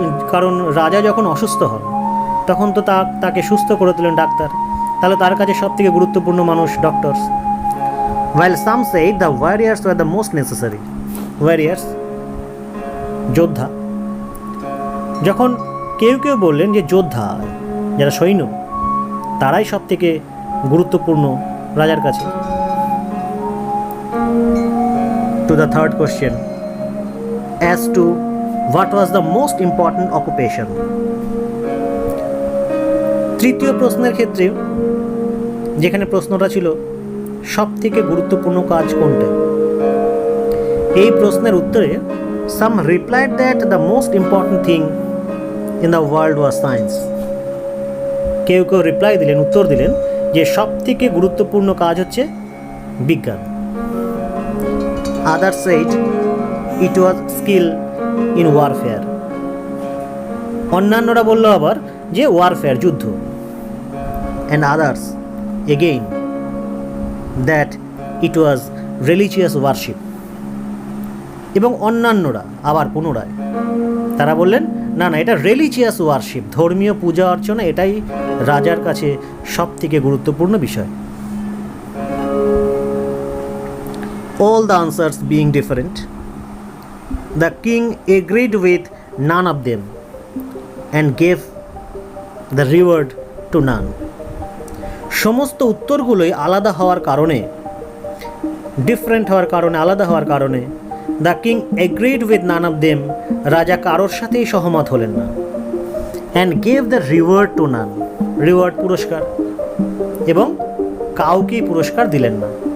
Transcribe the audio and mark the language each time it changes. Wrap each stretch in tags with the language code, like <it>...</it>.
<bn>কারণ রাজা যখন অসুস্থ হন তখন তো তাকে সুস্থ করে তোলেন ডাক্তার, তাহলে তার কাছে সবথেকে গুরুত্বপূর্ণ মানুষ doctors.</bn> <en>While some say the warriors were the most necessary.</en> <bn>Warriors, যোদ্ধা। যখন কেউ কেউ বললেন যে যোদ্ধা, যারা সৈন্য, তারাই সব থেকে গুরুত্বপূর্ণ রাজার কাছে।</bn> <en>To the third question, as to what was the most important occupation.</en> <bn>তৃতীয় প্রশ্নের ক্ষেত্রে যেখানে প্রশ্নটা ছিল সব থেকে গুরুত্বপূর্ণ কাজ কোনটা, এই প্রশ্নের উত্তরে</bn> <en>some replied that the most important thing in the world was science.</en> <bn>কেউ কেউ উত্তর দিলেন যে সব থেকে গুরুত্বপূর্ণ কাজ হচ্ছে বিজ্ঞান।</bn> <en>Others said it was skill in warfare.</en> <bn>অন্যান্যরা বলল আবার যে ওয়ারফেয়ার, যুদ্ধ।</bn> <en>And others again that it was religious worship.</en> <bn>এবং অন্যান্যরা আবার পুনরায় তারা বললেন না, এটা রিলিজিয়াস ওয়ারশিপ, ধর্মীয় পূজা অর্চনা, এটাই রাজার কাছে সব থেকে গুরুত্বপূর্ণ বিষয়।</bn> <en>All the answers being different, the king agreed with none of them and gave the reward to none.</en> <bn>সমস্ত উত্তরগুলোই আলাদা হওয়ার কারণে, ডিফারেন্ট হওয়ার কারণে, আলাদা হওয়ার কারণে</bn> <en>the king agreed with none of them,</en> <bn>রাজা কারোর সাথেই সহমত হলেন না।</bn> <en>and gave the reward to none, reward</en> <bn>পুরস্কার, এবং কাউকেই পুরস্কার দিলেন না।</bn>